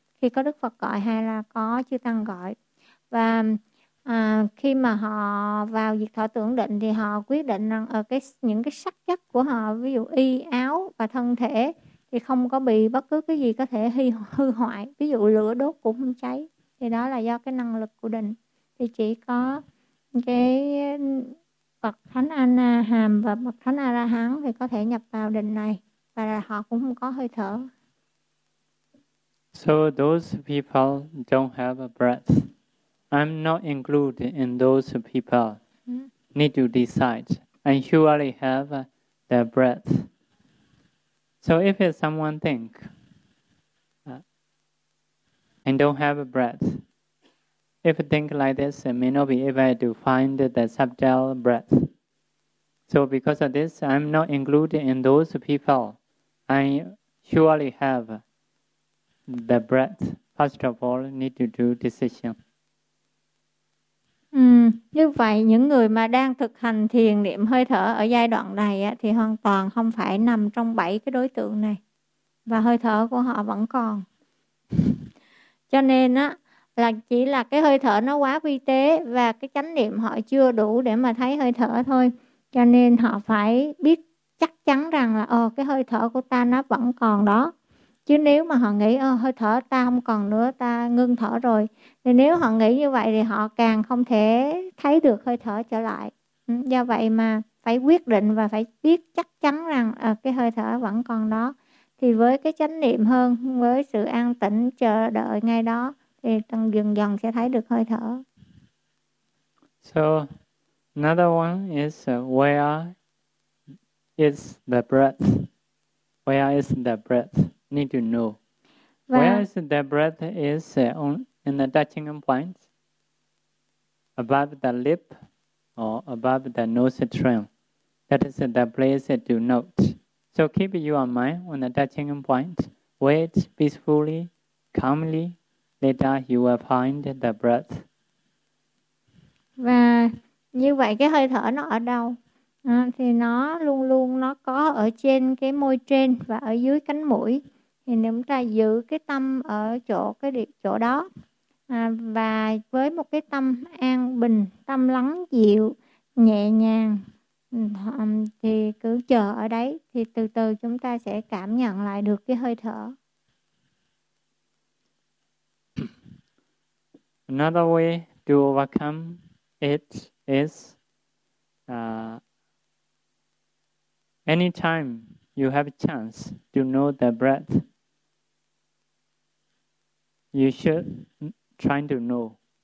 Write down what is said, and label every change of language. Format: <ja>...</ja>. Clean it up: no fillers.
<vi>Khi có Đức Phật gọi hay là có Chư Tăng gọi. Và khi mà họ vào diệt thọ tưởng định thì họ quyết định rằng những cái sắc chất của họ, ví dụ y, áo và thân thể thì không có bị bất cứ cái gì có thể hư hoại. Ví dụ lửa đốt cũng không cháy. Thì đó là do cái năng lực của định. Thì chỉ có cái bậc thánh A-na-hàm và bậc thánh A-ra-hán thì có thể nhập vào định này. Và là họ cũng không có hơi thở.</vi> <en>So those people don't have a breath. I'm not included in those people. Mm. Need to decide. I surely have the breath. So if someone think, and don't have a breath, if think like this, I may not be able to find the subtle breath. So because of this, I'm not included in those people. I surely have the breath, first of all, need to do decision.</en> <vi>Như vậy những người mà đang thực hành thiền niệm hơi thở ở giai đoạn này á, thì hoàn toàn không phải nằm trong bảy cái đối tượng này và hơi thở của họ vẫn còn. Cho nên á là chỉ là cái hơi thở nó quá vi tế và cái chánh niệm họ chưa đủ để mà thấy hơi thở thôi. Cho nên họ phải biết chắc chắn rằng là cái hơi thở của ta nó vẫn còn đó. Chứ nếu mà họ nghĩ hơi thở ta không còn nữa, ta ngưng thở rồi, thì nếu họ nghĩ như vậy thì họ càng không thể thấy được hơi thở trở lại. Do vậy mà phải quyết định và phải biết chắc chắn rằng cái hơi thở vẫn còn đó. Thì với cái chánh niệm hơn, với sự an tĩnh chờ đợi ngay đó, thì dần dần sẽ thấy được hơi thở.</vi> <en>So another one is where is the breath? Where is the breath? Need to know.</en> <vi>Và</vi> <en>where is the breath is in the touching point, above the lip or above the nose trim. That is the place to note. So keep your mind on the touching point. Wait peacefully, calmly. Later you will find the breath.</en> <vi>Và như vậy cái hơi thở nó ở đâu? Thì nó luôn luôn nó có ở trên cái môi trên và ở dưới cánh mũi. Thì nếu chúng ta giữ cái tâm ở chỗ cái địa, chỗ đó và với một cái tâm an bình, tâm lắng dịu, nhẹ nhàng thì cứ chờ ở đấy, thì từ từ chúng ta sẽ cảm nhận lại được cái hơi thở.</vi> <en>Another way to overcome it is anytime you have a chance to know the breath, you should try to know.</en>